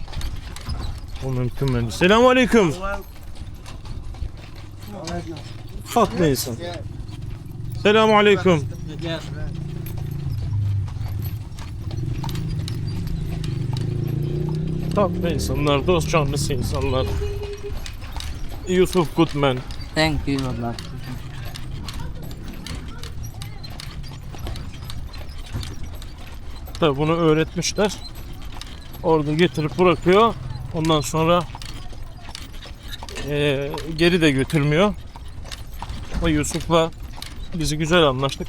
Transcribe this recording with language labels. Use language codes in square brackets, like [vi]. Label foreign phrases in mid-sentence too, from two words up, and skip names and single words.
[tr] O mümkün bence. Selamun aleyküm. Farklı insan. Selamun aleyküm. Tatlı insanlar, dost canlısı insanlar. Yusuf Goodman. [en] thank you والله [tr] Tabi bunu öğretmişler. Orada getirip bırakıyor. Ondan sonra geri de götürmüyor. Ama Yusuf'la bizi güzel anlaştık.